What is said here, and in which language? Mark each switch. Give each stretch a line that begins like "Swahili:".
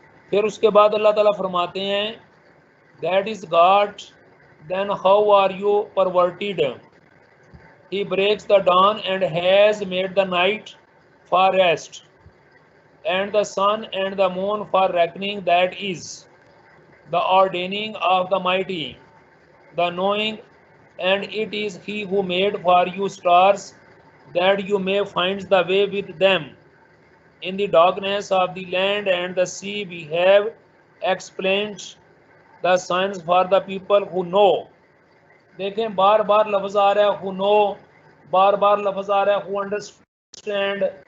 Urdu: پھر اس کے بعد اللہ تعالیٰ فرماتے ہیں
English: That is God, then how are you perverted? He breaks the dawn and has made the night for rest, and the sun and the moon for reckoning. That is the ordaining of the mighty, the knowing, and it is he who made for you stars, that you may find the way with them. In the darkness of the land and the sea we have explained the signs for the people who know.
Urdu: دیکھیں بار بار لفظ آ رہا ہے
English: who know،
Urdu: بار بار لفظ آ رہا ہے
English: who understand.